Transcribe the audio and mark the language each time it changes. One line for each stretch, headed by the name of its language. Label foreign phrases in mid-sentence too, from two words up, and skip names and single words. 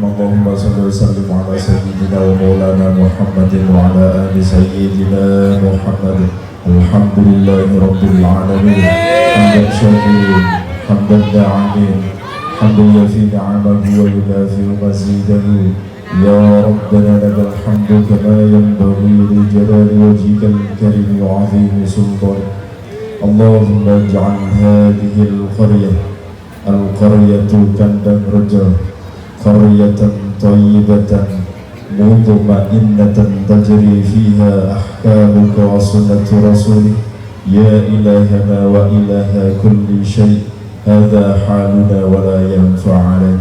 Arabic: اللهم صل وسلم على سيدنا ومولانا محمد وعلى آل سيدنا محمد. الحمد لله رب العالمين. حمدا شاكرين، حمدا دائمين، حمدا يوافي نعمه ويكافئ مزيده. يا ربنا لك الحمد كما ينبغي لجلال وجهك الكريم وعظيم سلطانك. اللهم اجعل هذه القرية كندن رجا قرية طيبة مطمئنة تجري فيها أحكامك وسنة رسولك يا إلهنا وإله كل شيء هذا حالنا ولا ينفع عليك